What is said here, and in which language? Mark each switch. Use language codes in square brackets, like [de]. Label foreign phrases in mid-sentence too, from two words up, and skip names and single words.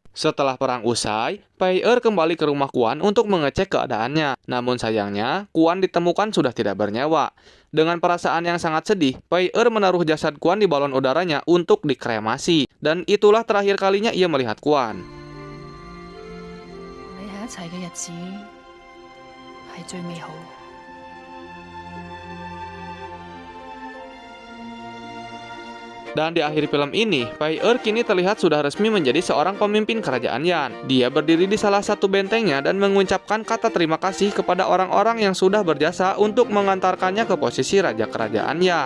[id] Setelah perang usai, Pai Er kembali ke rumah Kuan untuk mengecek keadaannya. Namun sayangnya, Kuan ditemukan sudah tidak bernyawa. Dengan perasaan yang sangat sedih, Pai Er menaruh jasad Kuan di balon udaranya untuk dikremasi. Dan itulah terakhir kalinya ia melihat Kuan. [yue] 你喺一齊嘅日子係最美好。 [id] Dan di akhir film ini, Pai Er kini terlihat sudah resmi menjadi seorang pemimpin kerajaan Yan. Dia berdiri di salah satu bentengnya dan mengucapkan kata terima kasih kepada orang-orang yang sudah berjasa untuk mengantarkannya ke posisi raja kerajaan Yan.